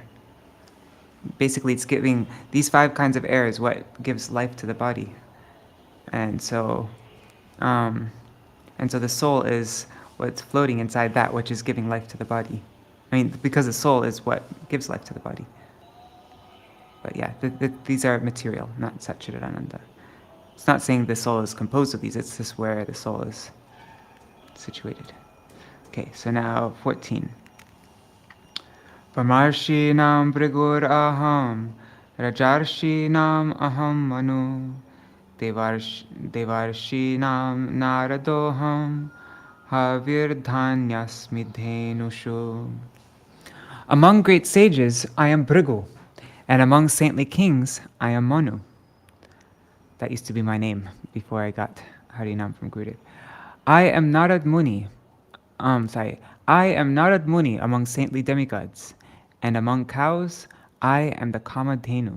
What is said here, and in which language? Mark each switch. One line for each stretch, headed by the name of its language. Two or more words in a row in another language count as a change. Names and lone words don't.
English: Basically, it's giving these 5 kinds of air is what gives life to the body, and so the soul is what's floating inside that which is giving life to the body. I mean, because the soul is what gives life to the body. But yeah, these are material, not Satchidananda. It's not saying the soul is composed of these, it's just where the soul is situated. Okay, so now 14.
Sanskrit: Brahmarshinam Brigur Aham Rajarshinam Aham Manu Devarshinam Naradoham Havirdhanyasmi Dhenushu.
English: Among great sages, I am Bhrigu, and among saintly kings, I am Manu. That used to be my name before I got Harinam from Gurudev. I am Narad Muni. I am Narad Muni among saintly demigods, and among cows, I am the Kamadhenu.